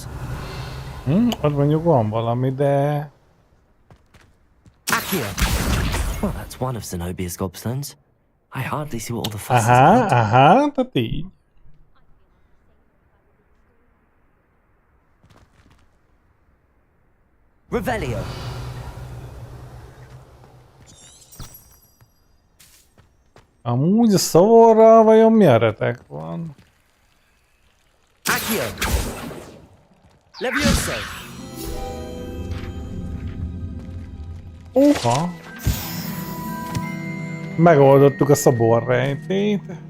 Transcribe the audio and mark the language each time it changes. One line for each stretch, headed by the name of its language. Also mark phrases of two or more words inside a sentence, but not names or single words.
Hungarian: Ott mondjuk van valami, de... Accio!
English: Well, that's one of Zenobia's gobstones. I hardly see what all the fuss is about.
Hungarian: Aha, tehát így. Revelio! Amúgy a szavorral vajon mi a retek van? Accio! Levioso! Oha! Megoldottuk a szaborrejtét.